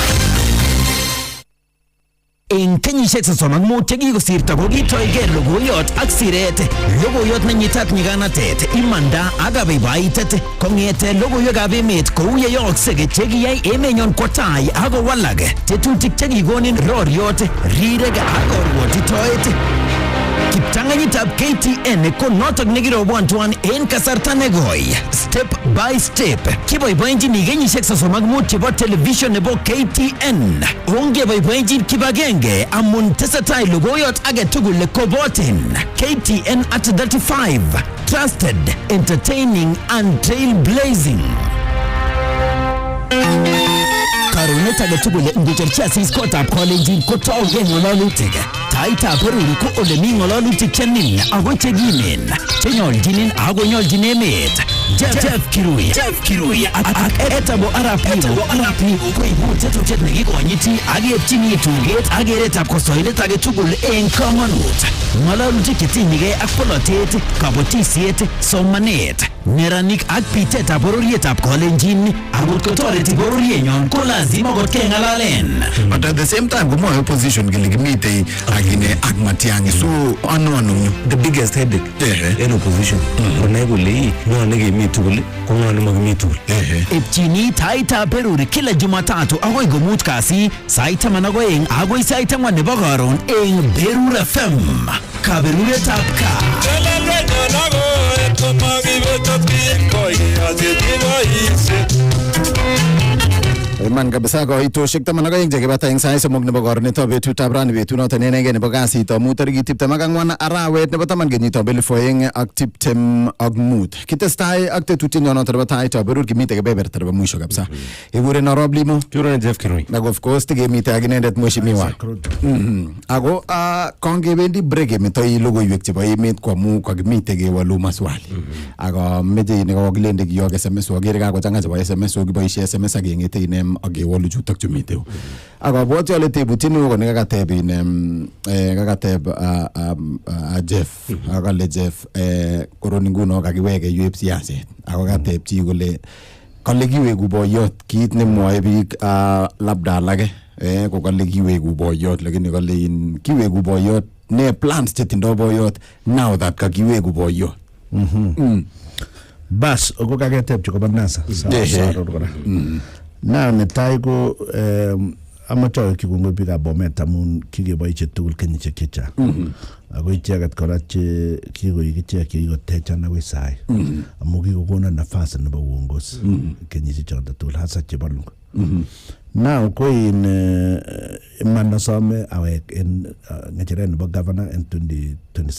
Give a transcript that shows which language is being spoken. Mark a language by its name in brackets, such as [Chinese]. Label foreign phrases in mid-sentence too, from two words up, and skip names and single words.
[Kalenjin] Eng kenyisiek 35 chekikosirto kokitoigei logoiyot ak siret, logoiyot nenyitat nyiganatet, imanda ak kabaibaitet kong'ete logoiwekab emet kou ye yooksei chekiyai emenyon kwo tai ak kowalak, tetutik chekikonin roriot, rirek ak korwotitoet. Kiptang'anyitab KTN ko notok nekirobwan tuan en kasarta negoi. [English] Step by step. [Kalenjin] Kiboiboenjin kenyisiek 35 chebo television nebo KTN. Ongeboiboenjin kibagenge amun tesetai logoiyot age tugul kobotin. [English] KTN at 35. Trusted, entertaining and trailblazing. [Kalenjin] Karonet age tugul ngecherchi asis kotab kolenjin kotouge ng'ololutik. Taaitab Berur ko ole mi ng'ololutik chenin ako chekimen chenyoljinin ako nyoljin emet. Geff Kirui ak etabo Arap koibu tetutiet nekikonyiti ak yepchini tuget ak keretab kosoilet age tugul eng komonut. Ng'ololutik chetinyegei ak polotet, kabotisiet, somanet, neranik ak bitetab bororietab kolenjin akot kotoreti bororienyon ko lazima kot keng'alalen. [English] But at the same time [Kalenjin] komoe opposition kele kimitei agine ak Matiang'i, so ano [English] the biggest headache in opposition [Kalenjin] konai kole ng'o nekemi tugul ko ng'o nemakimi tugul. Epchini Taaitab Berur [Swahili] kila Jumatatu [Kalenjin] akoi komut kasi sait 12 akoi sait 4 nebo karon eng Berur FM. Kaberuretab kaa. Iman kabisa koitoshek 12 chekibata eng sait somok nebo koronetap betutab rani betunoton inegei nebo kasit amu tarikit 24 arawet nebo 10 kenyitab 2025. Kitestai ak tetutienyo noto nebo Taaitab Berur kimite kebeberta nebo [Swahili] mwisho kabisa. [Kalenjin] Ikuren Arap Limo, Kirui Geff Kirui. Na [English] of course [Kalenjin] tikemite ak inendet mheshimiwa. Ako kongebendi break kemetoi logoiwek chebo emet kwamu kakimite kewalu maswali. Ako meje nekokilende kiyok SMS akere kakochanga chebo SMS kiboisie SMS akengete inem akewolu chutok chumite. Akabwoti ale tebutini ko nekakateb kakateb Geff akale Geff koroni nguno kakiweke UAP siaset. Ako kateb chi kole kale kiweku boyot kit nemwoe biik labda alake ko kale kiweku boyot lakini kale kiweku boyot ne plans chetindo boyot [English] now that [Kalenjin] kakiweku boyot. Bas ko kaketeb chikobo NASA na netai ko amache kikongoi biikab Bomet amun kikeboisie tugul kenyisiek chechang. Ako icheget kora che kikoik ichek kikotechan akoi sai amu kikokona nafasi nebo uongozi kenyisiek choto tugul hasa chebo lungu. Now ko in iman asome awek en ng'echeret nebo governor en 2027.